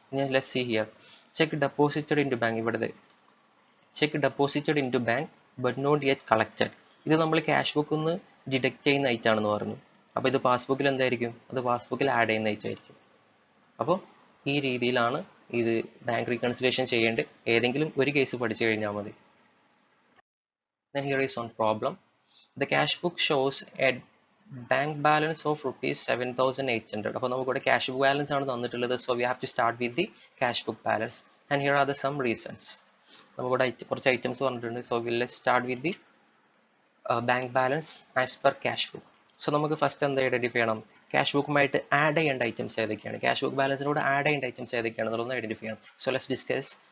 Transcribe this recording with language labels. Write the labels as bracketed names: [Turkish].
[English] ഞാൻ less see here cheque deposited in to bank. ഇവിടെ cheque deposited in to bank but not yet collected, [Malayalam] ഇത് നമ്മൾ cash ബുക്കിൽ നിന്ന് ഡിഡക്ട് ചെയ്യുന്ന ഐറ്റം ആണെന്ന് പറഞ്ഞു. അപ്പോൾ ഇത് പാസ്ബുക്കിൽ എന്തായിരിക്കും? അത് പാസ്ബുക്കിൽ ആഡ് ചെയ്യുന്ന ഐറ്റം ആയിരിക്കും. അപ്പോൾ ഈ രീതിയിലാണ് ഇത് ബാങ്ക് റീകൺസിലേഷൻ ചെയ്യേണ്ടത്. ഏതെങ്കിലും ഒരു കേസ് പഠിച്ചു കഴിഞ്ഞാൽ മതി. [English] Then here is one problem. The cash book shows a bank balance of ₹7,800. [Malayalam] അപ്പോൾ നമുക്കിവിടെ ക്യാഷ് ബുക്ക് ബാലൻസ് ആണ് തന്നിട്ടുള്ളത്. [English] So we have to start with the cash book balance and here are the some reasons. [Malayalam] നമുക്കിവിടെ കുറച്ച് items പറഞ്ഞിട്ടുണ്ട്. [English] So will let's start with the bank balance as per cash book. [Malayalam] So നമുക്ക് first എന്താ identify ചെയ്യണം? Cash ബുക്കുമായിട്ട് add ചെയ്യേണ്ട items ഏതൊക്കെയാണ്, cash book ബാലൻസിനോട് add ചെയ്യേണ്ട items ഏതൊക്കെയാണെന്നുള്ളത് identify ചെയ്യണം. [English] So let's discuss.